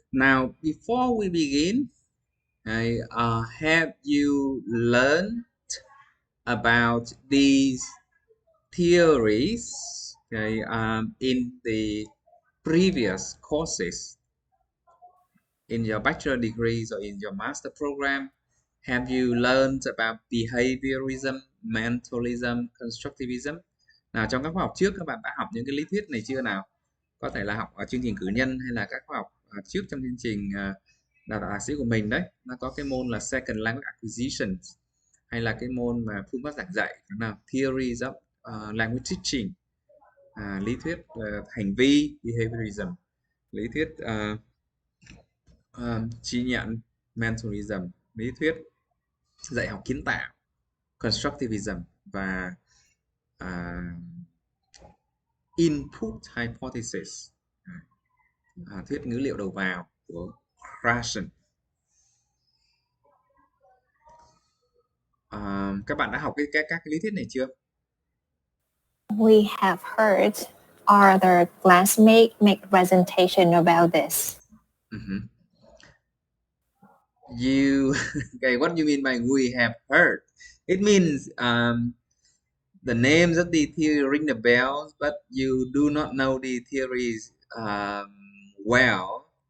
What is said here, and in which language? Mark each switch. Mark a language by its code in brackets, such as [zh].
[en] Now, before we begin, have you learned about these theories in the previous courses in your bachelor degrees or in your master program? Have you learned about behaviorism, mentalism, constructivism? [vi] Nào, trong các khóa học trước các bạn đã học những cái lý thuyết này chưa nào? Có thể là học ở chương trình cử nhân hay là các khóa học trước trong chương trình đào tạo thạc sĩ của mình đấy. Nó có cái môn là Second Language Acquisition hay là cái môn mà phương pháp giảng dạy nào, Theories of Language Teaching, lý thuyết hành vi behaviorism, lý thuyết trí nhận mentalism, lý thuyết dạy học kiến tạo constructivism và input hypothesis, thuyết ngữ liệu đầu vào của Krashen. Các bạn đã học các cái lý thuyết này chưa? [en] We have heard our other classmates make presentation about this. Mhm. You okay? What do you mean by we have heard? It means the names of the theory ring the bells, but you do not know the theories well.